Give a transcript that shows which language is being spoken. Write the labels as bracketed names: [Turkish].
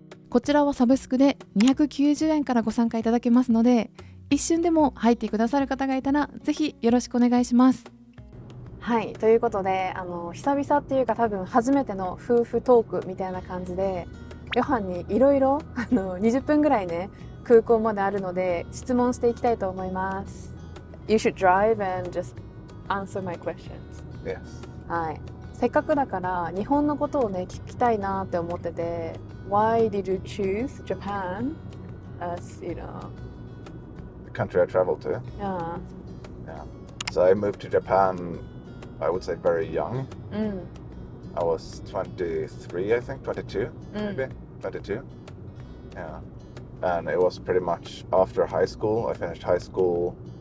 [Japanese] こちらはサブスクで290円からご参加いただけますので、一瞬でも入ってくださる方がいたらぜひよろしくお願いします。はい、ということで久々っていうか多分初めての夫婦トークみたいな感じで、ヨハンにいろいろ20分ぐらいね空港まであるので質問していきたいと思います。 [English] You should drive and just answer my questions. Yes. [Japanese] はい、せっかくだから日本のことをね聞きたいなって思ってて、 [English] Why did you choose Japan as, the country I traveled to? Yeah. So I moved to Japan, I would say very young. I was 23, I think, 22, maybe, 22. Yeah. And it was pretty much after high school. I finished high school.